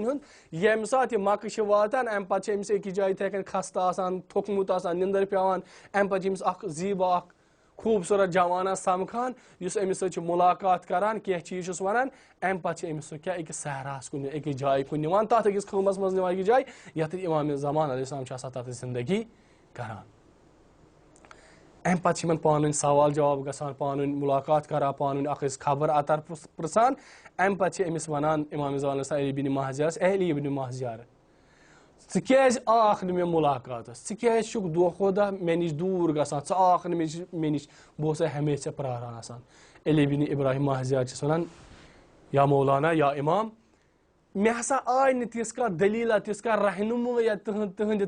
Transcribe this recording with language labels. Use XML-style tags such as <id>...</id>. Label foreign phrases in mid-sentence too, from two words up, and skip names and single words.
<ks>ہُنٛد ییٚمہِ ساتہٕ یہِ مکہٕ چھِ واتان امہِ پتہٕ چھِ أمِس أکِس جایہِ یِتھٕے کٔنۍ خستہٕ آسان تھوٚکمُت آسان نِندٕر پیٚوان امہِ پتہٕ چھِ أمِس اکھ زیٖبا اکھ خوٗبصوٗرت جوانہ سمکھان یُس أمِس سۭتۍ چھُ مُلاقات کران کینٛہہ چیٖز چھُس ونان امہِ پتہٕ چھِ أمِس سُہ کیٛاہ أکِس صحراہس کُن أکِس جایہِ کُن نِوان تتھ أکِس خۭمس منٛز نِوان أکِس جایہِ یتھ امامِ زمان</ks> <ar>علیہ السلام</ar> <ks>چھُ آسان تتھ زندگی کران امہِ پتہٕ چھِ یِمن پانہٕ ؤنۍ سوال جواب گژھان پانہٕ ؤنۍ مُلاقات کران پانہٕ ؤنۍ اکھ أکِس خبر اتر پرژھان امہِ پتہٕ چھِ أمِس ونان امامِ زمان</ks> <ar>علیہ السلام</ar> <ks>علی بِن مہزیارس اے علی بِن مہزیار ژٕ کیٛازِ آکھ نہٕ مےٚ مُلاقاتس ژٕ کیٛازِ چھُکھ دۄہ کھۄتہٕ دۄہ مےٚ نِش دوٗر گژھان ژٕ آکھ نہٕ مےٚ نِش بہٕ اوسے ہمیشہِ ژےٚ پراران آسان علی بِن ابراہیم مہزیار چھِس ونان یا مولانا یا امام مےٚ ہسا آے نہٕ تِژھ کانٛہہ دٔلیٖلا تِژھ کانٛہہ رہنُمٲیا تُہنٛدِ</ks>